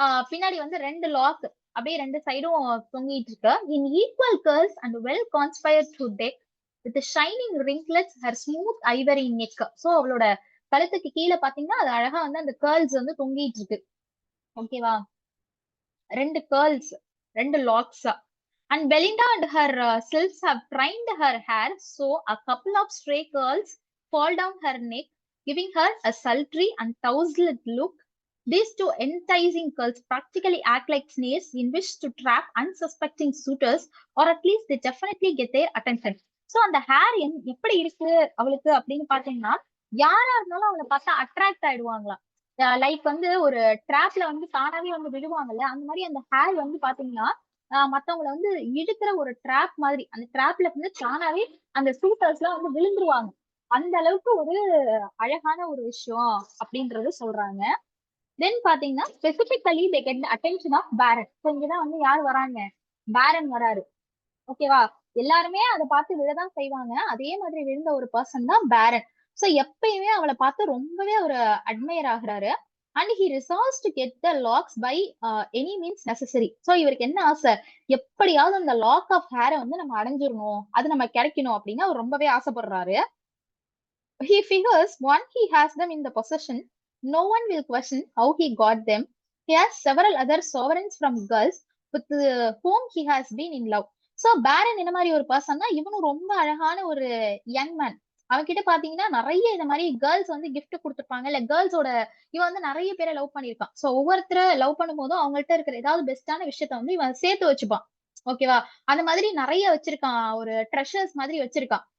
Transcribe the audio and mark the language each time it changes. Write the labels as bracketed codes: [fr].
[ta] பின்னாடி வந்து 2 லாக் அப்படியே 2 சைடும் தொங்கிட்டு இருக்கு. [en] In equal curls and well conspired to deck with shining ringlets her smooth ivory neck. [ta] So அவளோட கழுத்துக்கு கீழே பாத்தீங்கன்னா அது அழகா வந்து அந்த கேர்ள்ஸ் வந்து தொங்கிட்டு இருக்கு. ஓகேவா, ரெண்டு கேர்ள்ஸ், ரெண்டு lakhs. [en] And Belinda and her sylphs have trained her hair so a couple of stray curls fall down her neck, giving her a sultry and tousled look. These two enticing curls practically act like snares in which to trap unsuspecting suitors, or at least they definitely get their attention. [ta] So அந்த hair எப்படி இருக்கு அவளுக்கு அப்படின்னு பாத்தீங்கன்னா, யாரா இருந்தாலும் அவளை பார்த்தா அட்ராக்ட் ஆயிடுவாங்களாம். லைக் வந்து ஒரு ட்ராப்ல வந்து தானாவே வந்து விடுவாங்கல்ல, அந்த மாதிரி அந்த ஹேர் வந்து பாத்தீங்கன்னா மத்தவங்களை வந்து இழுக்கிற ஒரு ட்ராப் மாதிரி, அந்த ட்ராப்ல வந்து தானாவே அந்த சூட்டர்ஸ் எல்லாம் வந்து விழுந்துருவாங்க. அந்த அளவுக்கு ஒரு அழகான ஒரு விஷயம் அப்படின்றது சொல்றாங்க. தென் பாத்தீங்கன்னா [en] Specifically they get attention of parent. [ta] இங்கதான் வந்து யார் வராங்க, பேரன் வராரு. ஓகேவா, எல்லாருமே அதை பார்த்து விழதான் செய்வாங்க. அதே மாதிரி விழுந்த ஒரு பர்சன் தான் பேரன். சோ எப்பயுமே அவளை பார்த்து ரொம்பவே ஒரு அட்மையர் ஆகுறாரு. [en] And he resolves to get the locks by any means necessary. [ta] So இவருக்கு என்ன ஆசை, எப்படியாவது அந்த லாக் ஆஃப் ஹேரை வந்து நம்ம அடைஞ்சிடணும், அது நம்ம கிடைக்கணும் அப்படின்னு அவர் ரொம்பவே ஆசைப்படுறாரு. [en] He figures once he has them in the possession, no one will question how he got them. He has several other sovereigns from girls with whom he has been in love. [ta] So பேரன் என்ன மாதிரி ஒரு person தான், இவனும் ரொம்ப அழகான ஒரு young man. அவன்கிட்ட பாத்தீங்கன்னா நிறைய இந்த மாதிரி கேர்ள்ஸ் வந்து கிஃப்ட் கொடுத்துருப்பாங்க, இல்ல கேர்ள்ஸோட இவன் வந்து நிறைய பேரை லவ் பண்ணிருக்கான். சோ ஒவ்வொருத்தரை லவ் பண்ணும் போதும் அவங்கள்ட்ட இருக்கிற ஏதாவது பெஸ்டான விஷயத்த வந்து இவன் சேர்த்து வச்சுப்பான். ஓகேவா, அந்த மாதிரி நிறைய வச்சிருக்கான், ஒரு ட்ரெஷர்ஸ் மாதிரி வச்சிருக்கான்.